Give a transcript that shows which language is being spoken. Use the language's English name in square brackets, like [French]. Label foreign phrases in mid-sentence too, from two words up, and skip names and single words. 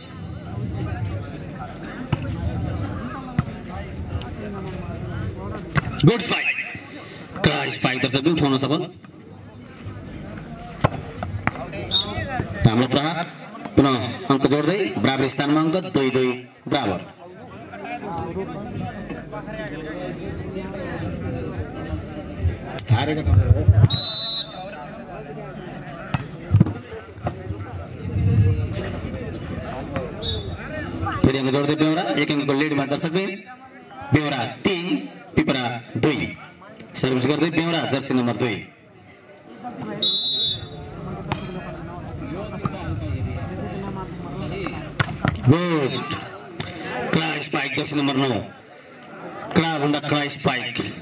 [English] good spike. [Nepali] कडा स्पाइक दर्शक में उठाउन सफल। राम्रो प्रहार पुनः अंक जोड्दै बराबर स्थानमा अंक 2-2 बराबर। फिर अंक जोड्दै बेहोरा 1 अंकको लिडमा दर्शक में बेहोरा 3 पिपरा 2। सर्भिस गर्दै बेहोरा [English] jersey number [Nepali] 2। गुड। कडा स्पाइक [English] jersey number [Nepali] 9। कडा भन्दा कडा स्पाइक।